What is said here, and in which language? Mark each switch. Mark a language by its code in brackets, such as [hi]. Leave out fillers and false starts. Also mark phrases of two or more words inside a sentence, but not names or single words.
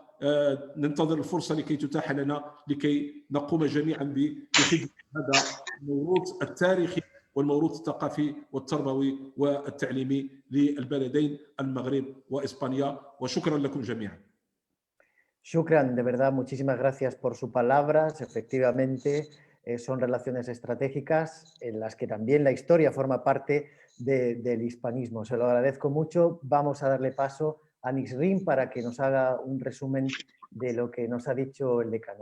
[ar] ننتظر الفرصه لكي تتاح لنا لكي نقوم جميعا بخدمه هذا الموروث التاريخي والموروث الثقافي والتربوي والتعليمي للبلدين المغرب وإسبانيا. وشكرا لكم جميعا. [es] Shukran, de verdad, muchísimas gracias por sus palabras. Efectivamente, son relaciones estratégicas en las que también la historia forma parte del hispanismo. Se lo agradezco mucho. Vamos a darle paso a Nisrin para que nos haga un resumen de lo que nos ha dicho el decano.